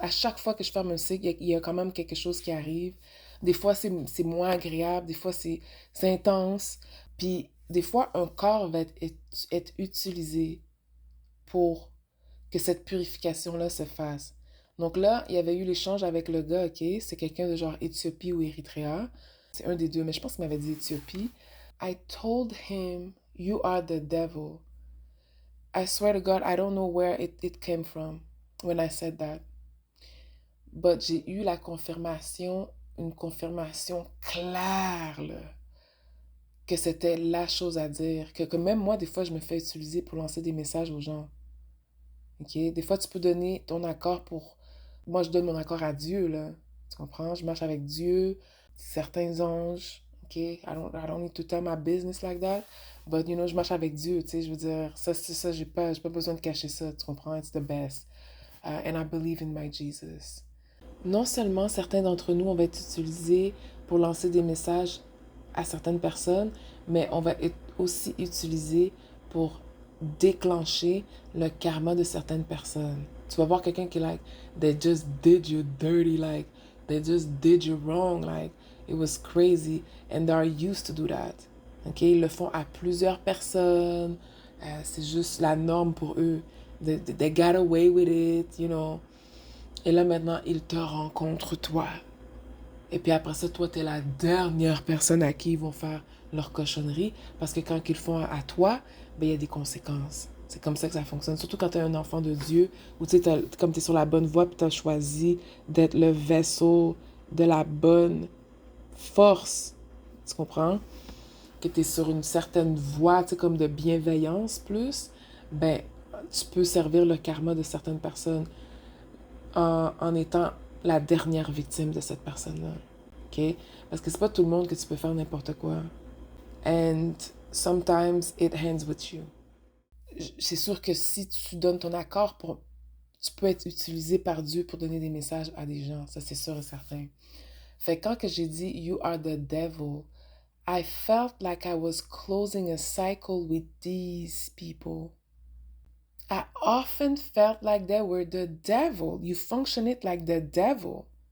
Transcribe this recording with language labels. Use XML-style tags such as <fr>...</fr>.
<fr>À chaque fois que je ferme un cycle, il y a quand même quelque chose qui arrive. Des fois, c'est moins agréable, des fois, c'est intense. Puis, des fois, un corps va être utilisé pour que cette purification-là se fasse. Donc là, il y avait eu l'échange avec le gars, OK? C'est quelqu'un de genre Éthiopie ou Érythrée. C'est un des deux, mais je pense qu'il m'avait dit Éthiopie.</fr> <en>I told him, you are the devil. I swear to God, I don't know where it came from when I said that.</en> <fr>But j'ai eu la confirmation, une confirmation claire, là, que c'était la chose à dire. Que même moi, des fois, je me fais utiliser pour lancer des messages aux gens. OK? Des fois, tu peux donner ton accord pour... Moi, je donne mon accord à Dieu, là. Tu comprends? Je marche avec Dieu, certains anges. OK?</fr> <en>I don't need to tell my business like that.</en> <fr>But, je marche avec Dieu, tu sais. Je veux dire, ça, c'est ça, j'ai pas besoin de cacher ça. Tu comprends?</fr> <en>It's the best. And I believe in my Jesus.</en> <fr>Non seulement certains d'entre nous, on va être utilisés pour lancer des messages à certaines personnes, mais on va être aussi utilisés pour déclencher le karma de certaines personnes. Tu vas voir quelqu'un qui est</fr> <en>like, they just did you dirty, like, they just did you wrong, like, it was crazy, and they are used to do that. OK?</en> <fr>Ils le font à plusieurs personnes, c'est juste la norme pour eux.</fr> <en>They got away with it.</en> <fr>Et là, maintenant, ils te rencontrent, toi. Et puis après ça, toi, t'es la dernière personne à qui ils vont faire leur cochonnerie. Parce que quand ils le font à toi, ben, il y a des conséquences. C'est comme ça que ça fonctionne. Surtout quand t'es un enfant de Dieu, ou tu sais, comme t'es sur la bonne voie, puis t'as choisi d'être le vaisseau de la bonne force. Tu comprends? Que t'es sur une certaine voie, tu sais, comme de bienveillance plus. Ben, tu peux servir le karma de certaines personnes en étant la dernière victime de cette personne-là. OK? Parce que c'est pas tout le monde que tu peux faire n'importe quoi.</fr> <en>And sometimes it ends with you.</en> <fr>C'est sûr que si tu donnes ton accord tu peux être utilisé par Dieu pour donner des messages à des gens. Ça, c'est sûr et certain. Fait que quand que j'ai dit</fr> <en>You are the devil, I felt like I was closing a cycle with these people. I often felt like they were the devil. You function it like the devil.</en>